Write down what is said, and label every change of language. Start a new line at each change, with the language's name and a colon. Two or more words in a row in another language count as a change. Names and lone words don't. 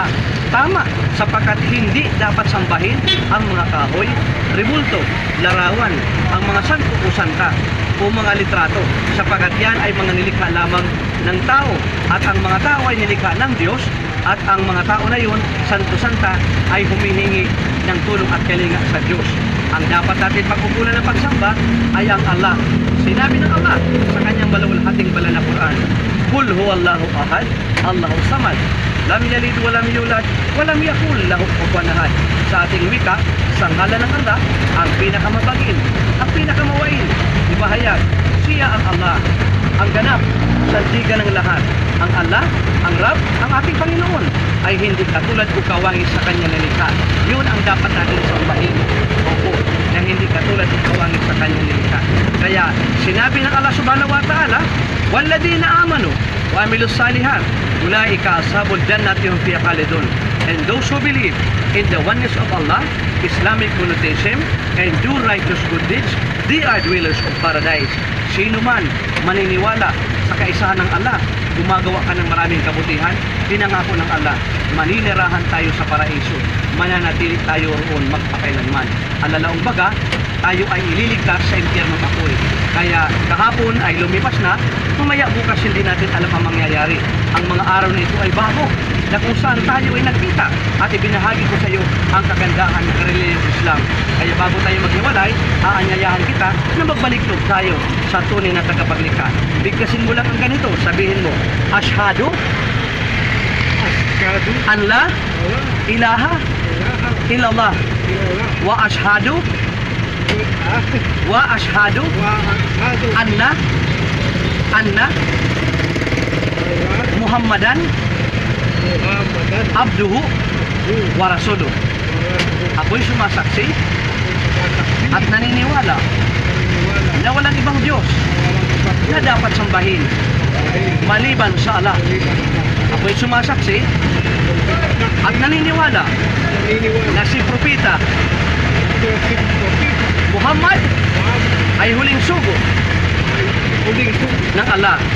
Filipino: Tama, sapagkat hindi dapat sambahin ang mga kahoy, rebulto, larawan, ang mga santo o santa o mga litrato, sapagkat yan ay mga nilikha lamang ng tao, at ang mga tao ay nilikha ng Diyos, at ang mga tao na yun, santo-santa, ay humihingi ng tulong at kalinga sa Diyos. Ang dapat natin pagkukulan ng pagsamba ay ang Allah. Sinabi ng Allah sa kanyang maluwalhating banal na Quran,
Arabic: "قل هو الله أحد الله الصمد لم يلد ولم يولد ولم يكن له كفوا أحد."
Filipino: Sa ating wika, sa ngalan ng Allah, ang pinakamabagin, ang pinakamawain, ibahayag, siya ang Allah, ang ganap, sandigan ng lahat. Ang Allah, ang Rab, ang ating Panginoon, ay hindi katulad o kawangis sa kanya nilikha. Yun ang dapat natin sambahin. Opo, na hindi katulad o kawangis sa kanya nilikha. Kaya, sinabi ng Allah
Arabic: سبحانه وتعالى, "والذين آمنوا وعملوا الصالحات أولئك أصحاب الجنة هم فيها خالدون."
English: And those who believe in the oneness of Allah, Islamic monotheism, and do righteous good deeds, they are dwellers of paradise.
Filipino: Sino man maniniwala sa kaisahan ng Allah, gumagawa ka ng maraming kabutihan, pinangako ng Allah, maninirahan tayo sa paraiso, mananatili tayo roon magpakailanman. Ang lalaong baga, tayo ay ililigtas sa impyerno ng apoy. Kaya kahapon ay lumipas na, mamaya bukas hindi natin alam ang mangyayari. Ang mga araw na ito ay bago, na kung saan tayo ay nagkita, at ibinahagi ko sa iyo ang kagandahan ng reliyong Islam. Kaya bago tayo maghiwalay, aanyayahan kita na magbalik loob tayo sa tunay na tagapaglikha. Bigkasin mo lang ang ganito, sabihin mo,
Arabic: أشهد أن لا إله إلا الله وأشهد أن محمدا عبده ورسوله.
Filipino: Ako'y sumasaksi at naniniwala na walang ibang Diyos na dapat sambahin maliban sa Allah. Ako'y sumasaksi at naniniwala na si Propeta Muhammad ay huling sugo ng Allah.